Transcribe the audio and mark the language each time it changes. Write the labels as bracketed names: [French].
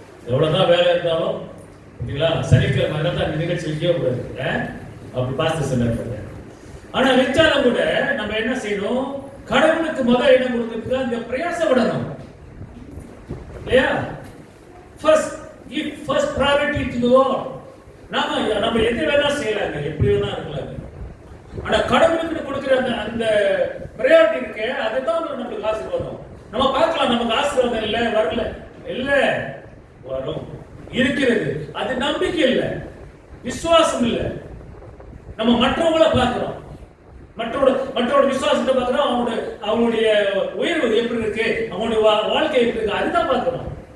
[Tamil] எவ்வளவுதான் வேலை இருந்தாலும் ஓகேங்களா, சனிக்கிழமை தான் நிகழ்ச்சி வைக்கவே கூடாது அப்படி பாஸ்டர் சொன்னார். ஆனா வச்சாலும் கூட நம்ம என்ன செய்யணும், கடவுளுக்கு முதல் இடம் கொடுத்துட்டு அந்த பிரயாசப்படணும் இல்லையா? [English] First priority to the Lord. [Tamil] நம்ம எது வேணா செய்யலாங்க, எப்படி வேணா இருக்கலாங்க. ஆனா கடவுளுக்கு கொடுக்கிற அந்த பிரையாரிட்டி இருக்கு, அதுதான் நமக்கு ஆசீர்வாதம். நம்ம பார்க்கலாம், நமக்கு ஆசீர்வாதம் இல்லை, வரல, இல்ல வரும், இருக்கிறது. அது நம்பிக்கை இல்லை, விசுவாசம் இல்லை. நம்ம மற்றவங்கள பார்க்கிறோம், மற்றோட விசுவாசத்தை பார்க்கிறோம், அவங்களுடைய உயர்வு எப்படி இருக்கு, அவங்களுடைய வாழ்க்கை எப்படி இருக்கு, அதுதான் பார்க்கிறோம்.